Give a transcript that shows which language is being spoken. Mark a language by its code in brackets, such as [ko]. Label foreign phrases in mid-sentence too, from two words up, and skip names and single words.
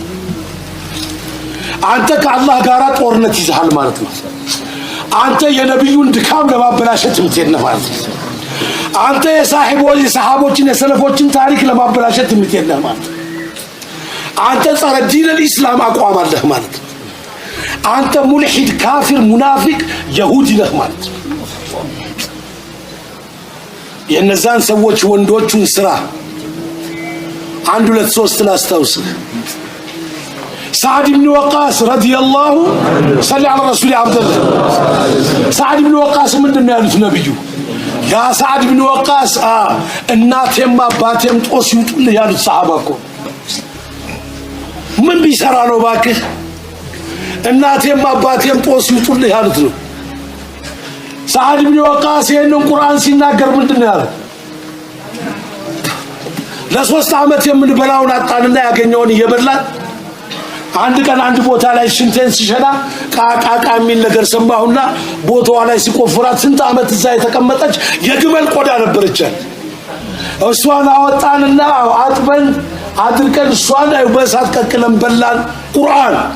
[am] አንተ ከአላህ ጋር ጦርነት ይዘሃል ማለት ነው አንተ የነብዩን ድካም ለማበላሸት የምትሄድ ማለት ነው አንተ የሰሃቦችን የሰለፎችን ታሪክ ለማበላሸት የምትሄድ ማለት ነው አንተ ጸረ ዲን الاسلام አቋም አለህ ማለት ነው አንተ ሙልሂድ ካፊር ሙናፊቅ ይሁዲ ነህ ማለት ነው የነዛን ሰዎች ወንዶቹን ስራ 1 2 3 ላስታውስ [ar] سعد بن وقاص رضي الله صلى على رسول عبد الله سعد بن وقاص [am] ምንድነው ያሉት ነብዩ ያ سعد بن وقاص እናቴም አባቴም ጦስ ይውጡልህ ያሉት ሰሃባ እኮ ምን ቢሰራ ነው ባክህ እናቴም አባቴም ጦስ ይውጡልህ ያሉት ነው سعد بن وقاص ይሄንን ቁርአን ሲናገር ምንድነው ያለው ለሶስት አመት የምንበላውን አጣንና ያገኘውን እየበላን አንድ ቀን አንድ ቦታ ላይ ሽንቴን ሲሸና ቃቃቃ የሚል ነገር ሰማሁና ቦታዋ ላይ ሲቆፍራት ስንት አመት እዛ የተቀመጠች የግመል ቆዳ ነበረች እሷን አወጣንና አጥበን አድርቀን እሷን በእሳት ቀቅለን በላን ቁርአን